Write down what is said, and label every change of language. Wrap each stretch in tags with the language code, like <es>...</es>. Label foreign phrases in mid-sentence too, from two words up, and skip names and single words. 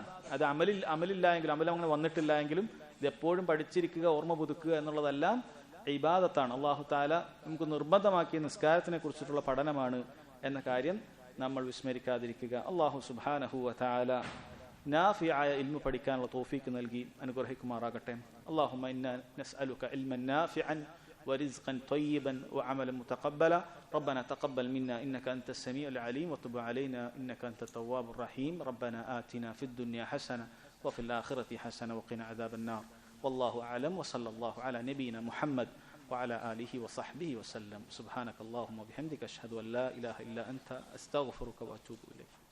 <ml>അത് അമലില്ല എങ്കിലും, അമലം അങ്ങനെ വന്നിട്ടില്ല എങ്കിലും ഇത് എപ്പോഴും പഠിച്ചിരിക്കുക, ഓർമ്മ പുതുക്കുക എന്നുള്ളതെല്ലാം ഇബാദത്താണ്.</ml> <ar>الله تعالى</ar> <ml>നമുക്ക് നിർബന്ധമാക്കിയ നിസ്കാരത്തിനെ കുറിച്ചിട്ടുള്ള പഠനമാണ് എന്ന കാര്യം നമ്മൾ വിസ്മരിക്കാതിരിക്കുക.</ml> <ar>الله سبحانه وتعالى</ar> <ml>നാഫിആയ ഇൽമു പഠിക്കാനുള്ള തൗഫീഖ് നൽകി അനുഗ്രഹിക്കുമാറാകട്ടെ.</ml> <ar>اللهم إنا نسألك علما نافعا ورزقا طيبا وعملا متقبلا ربنا تقبل منا إنك أنت السميع العليم وتب علينا إنك أنت التواب الرحيم ربنا آتنا في الدنيا حسنة وفي الآخرة حسنة وقنا عذاب النار والله أعلم وصلى الله على نبينا محمد وعلى آله وصحبه وسلم سبحانك اللهم وبحمدك أشهد أن لا إله إلا أنت أستغفرك وأتوب إليك.</ar>